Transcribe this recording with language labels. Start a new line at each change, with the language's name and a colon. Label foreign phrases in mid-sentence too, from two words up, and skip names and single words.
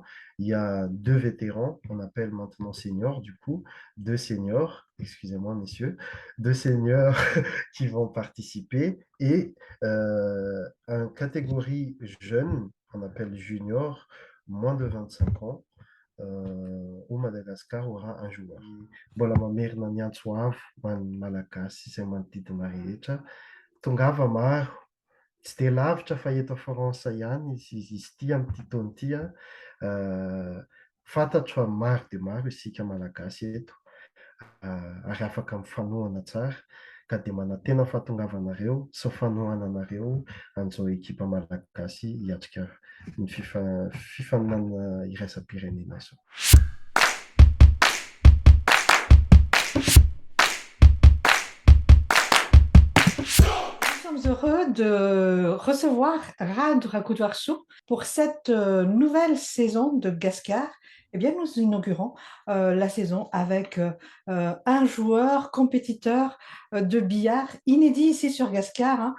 French: Il y a deux vétérans, qu'on appelle maintenant seniors, du coup, deux seniors, excusez-moi messieurs, deux seniors qui vont participer et une catégorie jeune, qu'on appelle junior, moins de 25 ans, au Madagascar aura un joueur.
Malagasy: Mbola mamerina ny antsoavo ho an'ny malagasy izay manodidina rehetra. Tongava maro, tsy dia lavitra fa eto Frantsa ihany izy ity amin'ity taona ity. Fantatro fa maro dia maro isika malagasy eto. Ary afaka mifanohana tsara ka dia manantena ny fahatongavanareo sy ny fanohana anareo an'izao ekipa malagasy hiatrika ny fifaninana iraisam-pirenena izao.
French: Nous sommes heureux de recevoir Rad Rakudwarsou pour cette nouvelle saison de Gascar. Eh bien, nous inaugurons la saison avec un joueur compétiteur de billard inédit ici sur Gascar, hein.